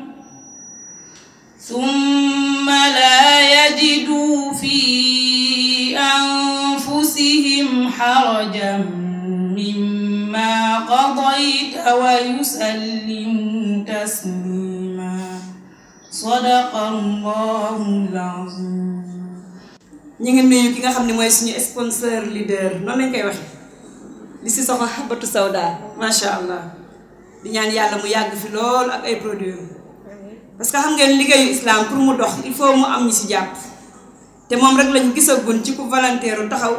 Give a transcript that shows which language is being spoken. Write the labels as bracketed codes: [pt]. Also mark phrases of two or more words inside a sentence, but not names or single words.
[ar] ثم لا يجدوا في أنفسهم حرجا مما قضيت ويسلموا تسليما صدق الله العظيم. [wo] ñi ngi nuyu ki nga xam ne mooy suñu [en] sponsor leader [wo] noonu lañ koy waxe li si soxna Habatu Sawda [ar] ما شاء الله [wo] di ñaan yàlla mu yàgg fi lool ak ay produits [fr] parce que [wo] xam ngeen liggéeyu islam pour mu dox [fr] il faut [wo] mu am ñi si jàpp te moom rek lañu gisagun ci ku volontaire taxaw